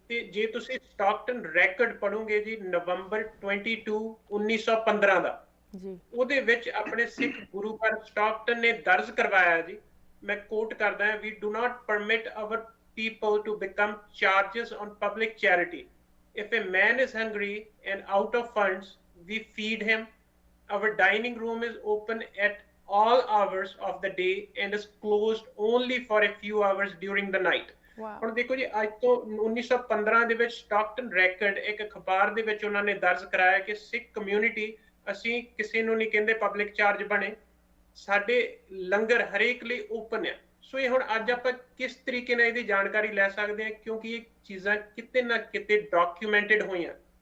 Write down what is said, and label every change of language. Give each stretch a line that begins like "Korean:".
Punjabi: ਤੇ ਜੇ ਤੁਸੀਂ ਸਟਾਕਟਨ ਰੈਕਰਡ ਪੜੋਗੇ ਜੀ ਨਵੰਬਰ 22 1915 ਦਾ ਜੀ, ਉਹਦੇ ਵਿੱਚ ਆਪਣੇ ਸਿੱਖ ਗੁਰੂ ਘਰ ਸਟਾਕਟਨ ਨੇ ਦਰਜ ਕਰਵਾਇਆ ਜੀ, ਮੈਂ ਕੋਟ ਕਰਦਾ ਹਾਂ,
English: We do not permit our people to become charges on public charity. If a man is hungry and out of funds, we feed him. Our dining room is open at all hours of the day and is closed only for a few hours during the night.
Punjabi: ਹੁਣ ਦੇਖੋ ਜੀ, ਅੱਜ ਤੋਂ 1915 ਦੇ ਵਿੱਚ Stockton ਰੈਕਰਡ ਇੱਕ ਅਖਬਾਰ ਦੇ ਵਿੱਚ ਉਹਨਾਂ ਨੇ ਦਰਜ ਕਰਾਇਆ ਕਿ ਸਿੱਖ ਕਮਿਊਨਿਟੀ, ਅਸੀਂ ਕਿਸੇ ਨੂੰ ਨਹੀਂ ਕਹਿੰਦੇ ਪਬਲਿਕ ਚਾਰਜ ਬਣੇ, ਸਾਡੇ ਲੰਗਰ ਹਰੇਕ ਲਈ ਓਪਨ ਹੈ। ਸੋ ਇਹ ਹੁਣ ਅੱਜ ਆਪਾਂ ਕਿਸ ਤਰੀਕੇ ਨਾਲ ਇਹਦੀ ਜਾਣਕਾਰੀ ਲੈ ਸਕਦੇ ਹਾਂ, ਕਿਉਂਕਿ ਇਹ ਚੀਜ਼ਾਂ ਕਿਤੇ ਨਾ ਕਿਤੇ ਡਾਕੂਮੈਂਟਡ ਹੋਈਆਂ।